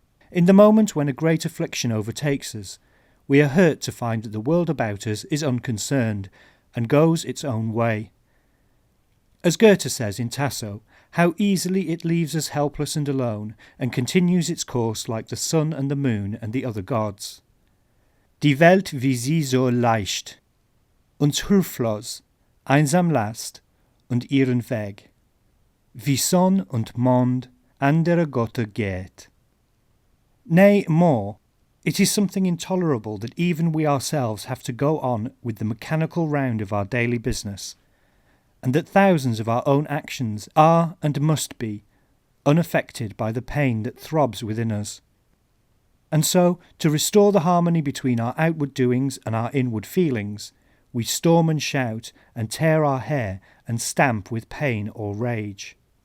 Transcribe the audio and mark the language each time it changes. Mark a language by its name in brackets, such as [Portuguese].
[English] In the moment when a great affliction overtakes us, we are hurt to find that the world about us is unconcerned and goes its own way. As Goethe says in Tasso, how easily it leaves us helpless and alone, and continues its course like the sun and the moon and the other gods. [German] Die Welt wie sie so leicht, uns hilflos, einsam lasst, und ihren Weg, wie Sonn und Mond andere Götter geht. [English] Nay, more, it is something intolerable that even we ourselves have to go on with the mechanical round of our daily business, and that thousands of our own actions are and must be unaffected by the pain that throbs within us. And so, to restore the harmony between our outward doings and our inward feelings, we storm and shout and tear our hair and stamp with pain or rage.